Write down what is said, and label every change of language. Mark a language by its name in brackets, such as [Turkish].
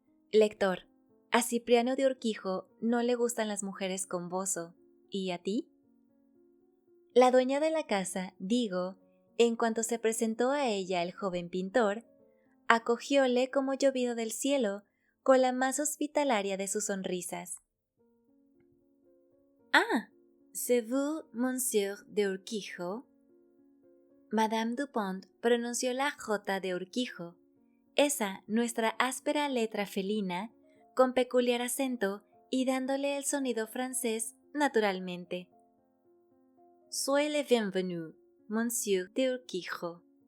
[Spanish] Lector, a Cipriano de Urquijo no le gustan las mujeres con bozo, ¿y a ti? La dueña de la casa, digo, en cuanto se presentó a ella el joven pintor, acogióle como llovido del cielo, con la más hospitalaria de sus sonrisas. [French] «Ah, c'est vous, monsieur de Urquijo?» [Spanish] Madame Dupont pronunció la J de Urquijo, esa nuestra áspera letra felina, con peculiar acento y dándole el sonido francés naturalmente. [French] «Soyez le bienvenu, monsieur de Urquijo».